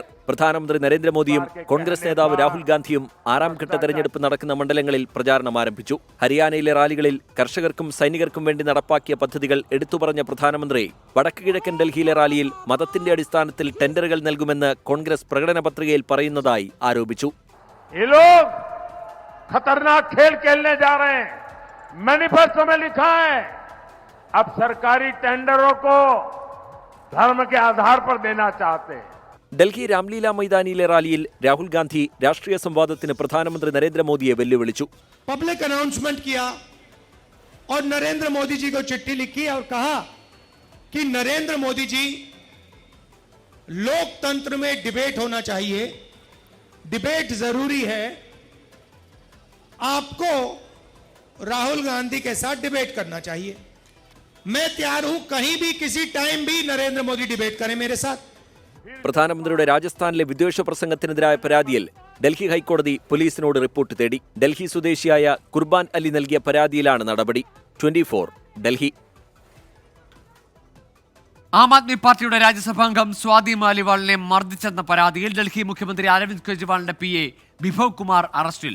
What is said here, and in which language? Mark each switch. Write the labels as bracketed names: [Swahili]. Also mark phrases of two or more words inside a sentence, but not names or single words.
[Malayalam] പ്രധാനമന്ത്രി നരേന്ദ്രമോദിയും കോൺഗ്രസ് നേതാവ് രാഹുൽ ഗാന്ധിയും 6ാം ഘട്ട തെരഞ്ഞെടുപ്പ് നടക്കുന്ന മണ്ഡലങ്ങളിൽ പ്രചാരണം ആരംഭിച്ചു. ഹരിയാനയിലെ റാലികളിൽ കർഷകർക്കും സൈനികർക്കും വേണ്ടി നടപ്പാക്കിയ പദ്ധതികൾ എടുത്തുപറഞ്ഞ പ്രധാനമന്ത്രി വടക്ക് കിഴക്കൻ ഡൽഹിയിലെ റാലിയിൽ മതത്തിന്റെ അടിസ്ഥാനത്തിൽ ടെൻഡറുകൾ നൽകുമെന്ന് കോൺഗ്രസ് പ്രകടന പത്രികയിൽ പറയുന്നതായി ആരോപിച്ചു. [Hindi] मैनिफेस्टो में लिखा है अब सरकारी टेंडरों को धर्म के आधार पर देना चाहते हैं. [Malayalam] ഡൽഹി രാംലീല മൈതാനിയിലെ റാലിയിൽ രാഹുൽ ഗാന്ധി രാഷ്ട്രീയ സംവാദത്തിന് പ്രധാനമന്ത്രി നരേന്ദ്രമോദിയെ വെല്ലുവിളിച്ചു. [English] public announcement [Hindi] किया और नरेंद्र मोदी जी को चिट्ठी लिखी और कहा कि नरेंद्र मोदी जी लोकतंत्र में डिबेट होना चाहिए, डिबेट जरूरी है, आपको राहुल गांधी के साथ डिबेट करना चाहिए. मैं तैयार हूं कहीं भी किसी टाइम भी नरेंद्र मोदी डिबेट करें मेरे साथ. [Malayalam] പ്രധാനമന്ത്രിയുടെ രാജസ്ഥാനിലെ വിദ്വേഷ പ്രസംഗത്തിനെതിരായ പരാതിയിൽ ഡൽഹി ഹൈക്കോടതി പോലീസിനോട് റിപ്പോർട്ട് തേടി. ഡൽഹി സ്വദേശിയായ കുർബാൻ അലി നൽകിയ പരാതിയിലാണ് നടപടി. 24 ഡൽഹി. ആം ആദ്മി പാർട്ടിയുടെ രാജ്യസഭാംഗം സ്വാതി മാലിവാളിനെ മർദ്ദിച്ചെന്ന പരാതിയിൽ ഡൽഹി മുഖ്യമന്ത്രി അരവിന്ദ് കെജ്രിവാളിന്റെ PA ബിഭവ് കുമാർ അറസ്റ്റിൽ.